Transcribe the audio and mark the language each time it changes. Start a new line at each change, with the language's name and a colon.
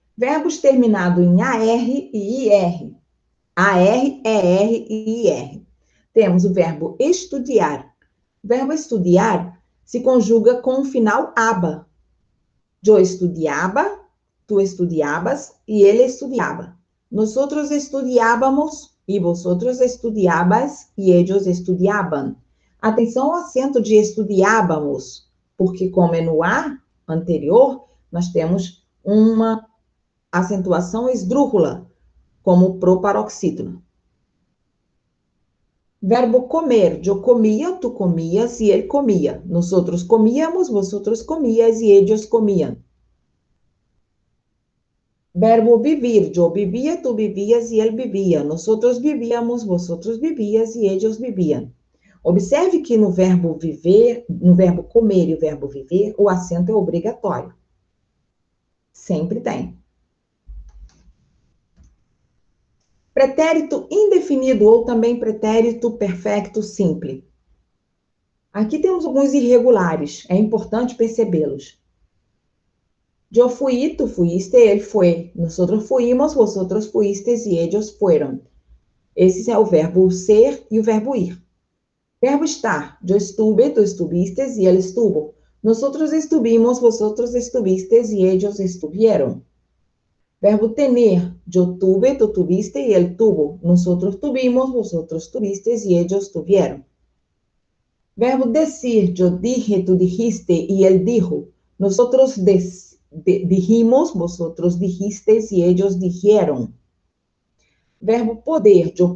Portuguese: Verbos terminados em AR e IR. AR, ER e IR. Temos o verbo estudiar. O verbo estudiar se conjuga com o final aba. Eu estudiaba, tu estudiabas e ele estudiaba.
Spanish: Nosotros estudiábamos e vosotros estudiabas e ellos estudiaban.
Portuguese: Atenção ao acento de estudiábamos, porque como é no A anterior, nós temos uma acentuação esdrúxula, como proparoxítono. Verbo comer. Eu comia, tu comias e ele comia.
Spanish: Nosotros comíamos, vosotros comías e ellos comían.
Portuguese: Verbo vivir. Eu vivia, tu vivias e ele vivia.
Spanish: Nosotros vivíamos, vosotros vivías e ellos vivían.
Portuguese: Observe que no verbo viver, no verbo comer e o verbo viver, o acento é obrigatório. Sempre tem. Pretérito indefinido ou também pretérito perfecto simples. Aqui temos alguns irregulares, é importante percebê-los. Eu fui, tu fuiste, ele foi.
Spanish: Nosotros fuimos, vosotros fuistes e ellos fueron.
Portuguese: Esse é o verbo ser e o verbo ir. Verbo estar. Eu estuve, tu estuvistes e ele estuvo.
Spanish: Nosotros estuvimos, vosotros estuvistes e ellos estuvieron.
Portuguese: Verbo tener. Eu tuve, tu tuviste e ele tuvo.
Spanish: Nosotros tuvimos, vosotros tuvistes y ellos tuvieron.
Portuguese: Verbo decir.
Spanish: Eu dije, tu dijiste y él dijo. Nosotros dijimos, vosotros dijisteis y ellos dijeron.
Portuguese: Verbo poder.